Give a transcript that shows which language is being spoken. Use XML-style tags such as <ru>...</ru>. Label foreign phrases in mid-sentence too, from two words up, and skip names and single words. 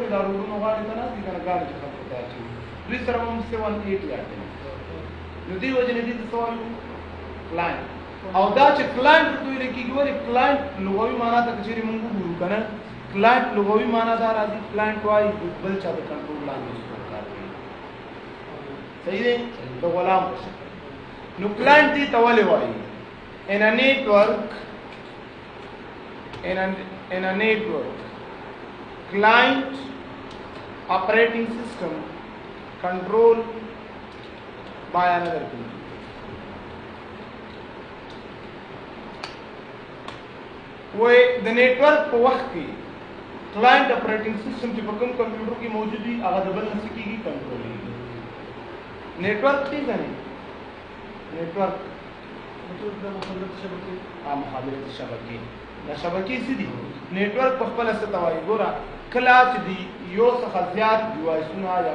<ps>دا ورونو غاړي ته نه دي کنه غاړي چې خپل ته اچي دوی سره هم 7 8 یا 10 نو دی وجه نه دي سوال کلاینټ او دا چې کلاینټ دوی لکه ګوري کلاینټ لغوي معنا ته چې موږ ګورو کنه کلاینټ لغوي معنا دا راځي کلاینټ وایي بل چا د کنټرول لاندې کار کوي صحیح دی د غلام نو کلاینټ دی ته ولې وایي</ps> <en>in a network client operating system controlled by another computer</en> <ps>وای د نیټورک په وخت کې</ps> <en>client operating system</en> <ps>چې په کوم کمپیوټر کې موجود وي هغه د بل نه کیږي کنټرول کیږي نیټورک څه دی نیټورک مطلب د مخابرات شبکې مخابرات شبکې دا شبکې څه دي نیټورک په خپل څه توایي ګوره کله چې دی یو څخه زیات ډیوایسونه یا</ps>